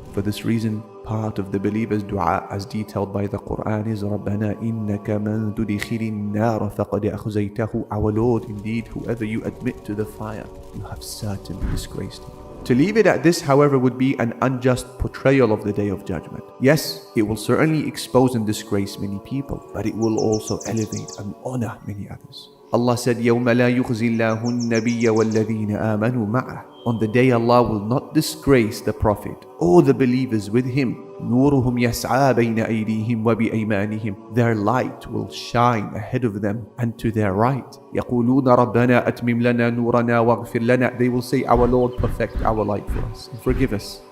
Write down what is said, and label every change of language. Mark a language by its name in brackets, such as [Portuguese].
[English] For this reason, part of the believer's dua as detailed by the Quran is [Arabic] رَبَّنَا إِنَّكَ مَنْ تُدِخِلِ النَّارَ فَقَدْ أَخْزَيْتَهُ. [English] Our Lord, indeed, whoever you admit to the fire, you have certainly disgraced him. To leave it at this, however, would be an unjust portrayal of the Day of Judgment. Yes, it will certainly expose and disgrace many people, but it will also elevate and honor many others. Allah said, [Arabic] يَوْمَ لَا يُخْزِي اللَّهُ النَّبِيَّ وَالَّذِينَ آمَنُوا مَعَهُ. [English] On the day Allah will not disgrace the Prophet or the believers with him. [Arabic] نُورُهُمْ يَسْعَى بَيْنَ أَيْدِيهِمْ وَبِأَيْمَانِهِمْ. [English] Their light will shine ahead of them and to their right. [Arabic] يَقُولُونَ رَبَّنَا أَتْمِمْ لَنَا نُورَنَا وَاغْفِرْ لَنَا. [English] They will say, our Lord, perfect our light for us and forgive us.